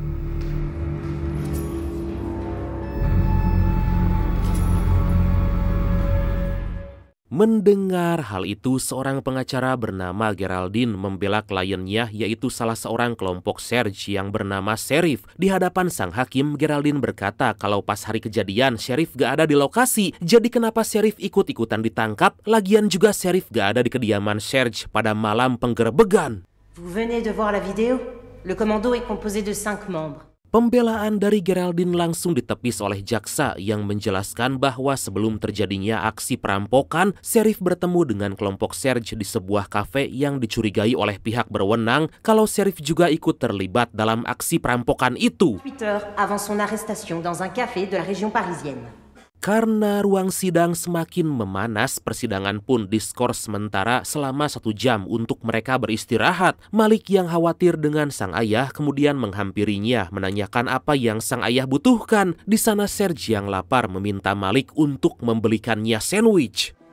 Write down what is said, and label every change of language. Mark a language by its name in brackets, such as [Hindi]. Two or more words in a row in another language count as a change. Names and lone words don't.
[Indonesian] Mendengar hal itu, seorang pengacara bernama Geraldine membela kliennya, yaitu salah seorang kelompok Serge yang bernama Sheriff. Di hadapan sang hakim, Geraldine berkata kalau pas hari kejadian, Sheriff gak ada di lokasi. Jadi kenapa Sheriff ikut-ikutan ditangkap? Lagian juga Sheriff gak ada di kediaman Serge pada malam penggerebekan. [French] Vous venez de voir la vidéo? Le commando est composé de 5 membres. [Indonesian] Pembelaan dari Geraldine langsung ditepis oleh jaksa yang menjelaskan bahwa sebelum terjadinya aksi perampokan, Sheriff bertemu dengan kelompok Serge di sebuah kafe yang dicurigai oleh pihak berwenang kalau Sheriff juga ikut terlibat dalam aksi perampokan itu. [French] 8 heures avant son arrestation dans un café de la région parisienne. [Indonesian] Karena ruang sidang semakin memanas, persidangan pun diskors sementara selama 1 jam untuk mereka beristirahat. Malik yang khawatir dengan sang ayah kemudian menghampirinya, menanyakan apa yang sang ayah butuhkan. Di sana Serge yang lapar meminta Malik untuk membelikannya sandwich.